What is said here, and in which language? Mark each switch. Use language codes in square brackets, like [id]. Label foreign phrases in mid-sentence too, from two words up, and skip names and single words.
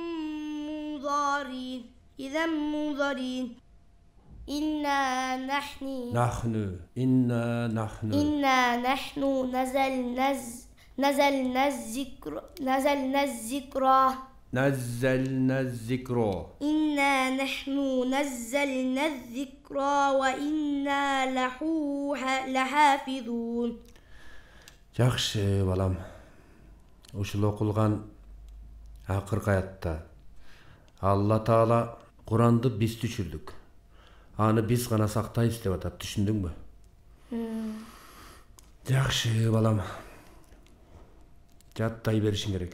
[ar] منظرين إنا نحن نزلنا الذكر إنا نحن نزلنا الذكر وإنا له لحافظون. [ky] Жақшы балам. Ушул окулган акыркы аятта Алла Таала Куранды биз түшүрдүк. Аны биз гана сактайбыз деп атат, түшүндүңбү? Жақшы балам. Жаттай беришиң керек.